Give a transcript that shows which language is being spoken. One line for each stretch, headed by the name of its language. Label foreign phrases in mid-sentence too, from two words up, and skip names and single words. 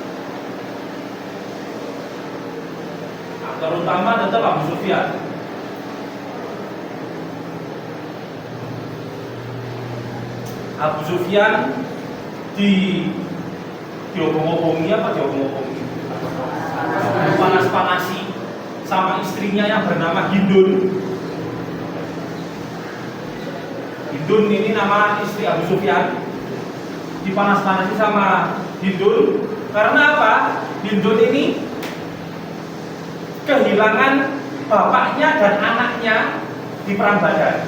Indonesian: Aktor utama tetap Abu Sufyan. Abu Sufyan diobong-obongi apa diobong-obongi? Panas-panasi sama istrinya yang bernama Hindun. Hindun ini nama istri Abu Sufyan. Dipanas-panasi sama Hindun karena apa? Hindun ini kehilangan bapaknya dan anaknya di perang Badar.